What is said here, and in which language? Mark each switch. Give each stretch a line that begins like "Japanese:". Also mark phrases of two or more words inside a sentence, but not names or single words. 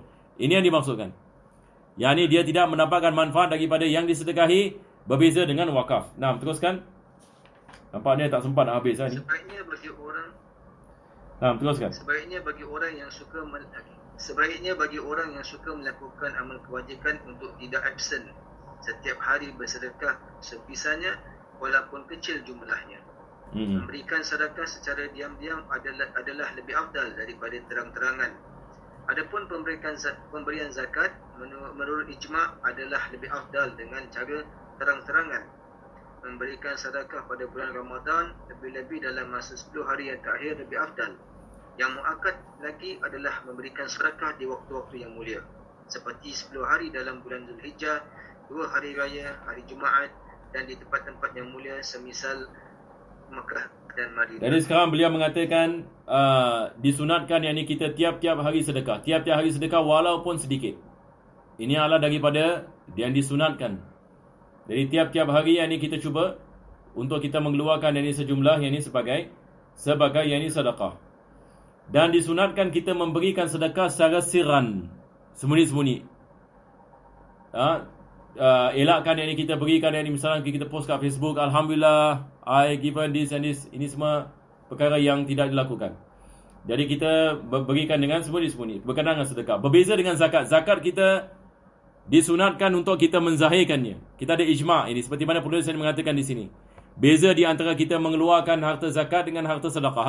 Malay: Ini yang dimaksudkan. Yani dia tidak mendapatkan manfaat daripada yang disedekahi, berbeza dengan wakaf. Nah, teruskan. Nampaknya tak sempat nak habis ni. Sebaiknya bagi orang teruskan. Sebaiknya bagi orang yang suka melakukan amal kewajiban untuk tidak absen setiap hari bersedekah sebisanya walaupun kecil jumlahnya. Memberikan sedekah secara diam-diam adalah lebih afdal daripada terang-terangan. Adapun pemberian zakat menurut ijma' adalah lebih afdal dengan cara terang-terangan. Memberikan sedekah pada bulan Ramadan lebih-lebih dalam masa 10 hari yang terakhir lebih afdal. Yang muakkad lagi adalah memberikan sedekah di waktu-waktu yang mulia, seperti 10 hari dalam bulan Zulhijjah, 2 hari raya, hari Jumaat, dan di tempat-tempat yang mulia semisal Makkah dan Madinah. Jadi sekarang beliau mengatakan disunatkan yang ni kita tiap-tiap hari sedekah. Tiap-tiap hari sedekah walaupun sedikit. Ini adalah daripada yang disunatkan. Jadi tiap-tiap hari yang ni kita cuba untuk kita mengeluarkan yang ni sejumlah yang ni sebagai yang ni sedekah. Dan disunatkan kita memberikan sedekah secara sirran, sembunyi-sembunyi. Elakkan yang ni kita berikan yang ni, misalnya kita post kat Facebook, Alhamdulillah
English: I given this and this.
Malay: Ini semua perkara yang tidak dilakukan. Jadi kita berikan dengan sembunyi-sembunyi, berkenaan dengan sedekah. Berbeza dengan zakat. Zakat kita disunatkan untuk kita menzahirkannya. Kita ada ijma' ini, seperti mana penulis mengatakan di sini. Beza di antara kita mengeluarkan harta zakat dengan harta sedekah.